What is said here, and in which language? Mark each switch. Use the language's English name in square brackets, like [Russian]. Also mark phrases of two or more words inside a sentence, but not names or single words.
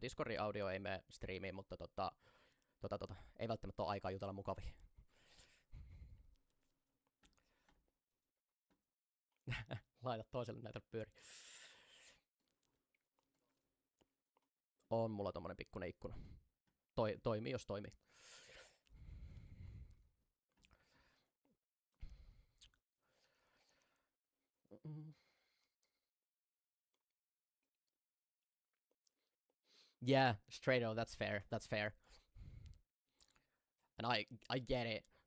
[Finnish] Discordin audio ei mene striimiin, mutta ei välttämättä ole aikaa jutella mukavia. Laita toiselle näitä pyöri. On mulla tommonen pikkunen ikkuna. Toimii jos toimii. [English] Yeah, straight up, that's fair. That's fair. And I get it.